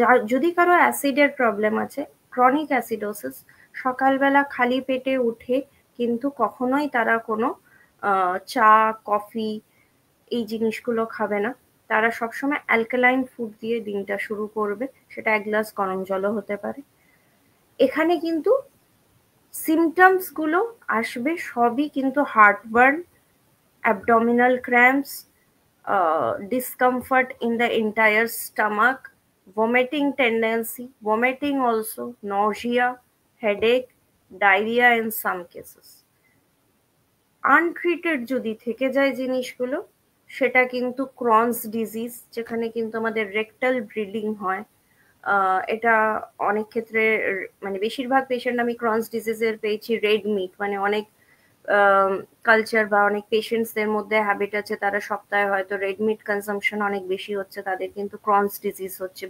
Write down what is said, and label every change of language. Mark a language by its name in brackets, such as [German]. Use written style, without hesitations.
[Bangla] যদি কারো অ্যাসিডের প্রবলেম আছে, ক্রনিক অ্যাসিডোসিস, সকালবেলা খালি পেটে উঠে কিন্তু কখনোই তারা কোনো চা, কফি এই জিনিসগুলো খাবে না। তারা সবসময় অ্যালকালাইন ফুড দিয়ে দিনটা শুরু করবে, সেটা 1 গ্লাস গরম জলও হতে পারে। এখানে কিন্তু সিমটমস গুলো আসবে সবই কিন্তু [English] Heartburn, abdominal cramps, discomfort in the entire stomach, vomiting tendency, vomiting also, nausea, headache, diarrhea in some cases. [Bangla] Untreated যদি থেকে যায় জিনিসগুলো, সেটা কিন্তু ক্রনস ডিজিজ, যেখানে কিন্তু আমাদের রেকটাল ব্লিডিং হয়। এটা অনেক ক্ষেত্রে মানে বেশিরভাগ পেশেন্ট আমি ক্রনস ডিজিজের পেয়েছি রেড মিট, মানে অনেক কালচার বা অনেক পেশেন্টসদের মধ্যে হ্যাবিট আছে, তারা সপ্তাহে হয়তো রেড মিট কনজাম্পশন অনেক বেশি হচ্ছে, তাদের কিন্তু ক্রনস ডিজিজ হচ্ছে।